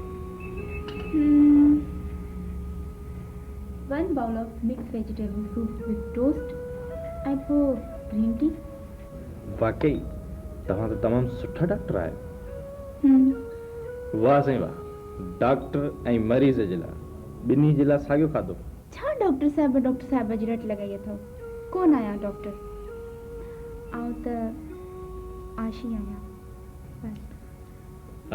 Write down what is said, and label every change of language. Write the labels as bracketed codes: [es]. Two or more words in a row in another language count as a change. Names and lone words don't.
[en] 1 bowl of mixed vegetable soup with toast [sd] ऐं पोइ ग्रीन टी। वाकई तव्हां तो तमाम सुठा डॉक्टर आहे। वाह साईं वाह, डॉक्टर ऐं मरीज़ जे लाइ ॿिन्ही जे लाइ साॻियो खाधो। छा डॉक्टर साहिब जी रट लॻाई अथव? कोन आहियां डॉक्टर, ऐं त आशी आहियां बस।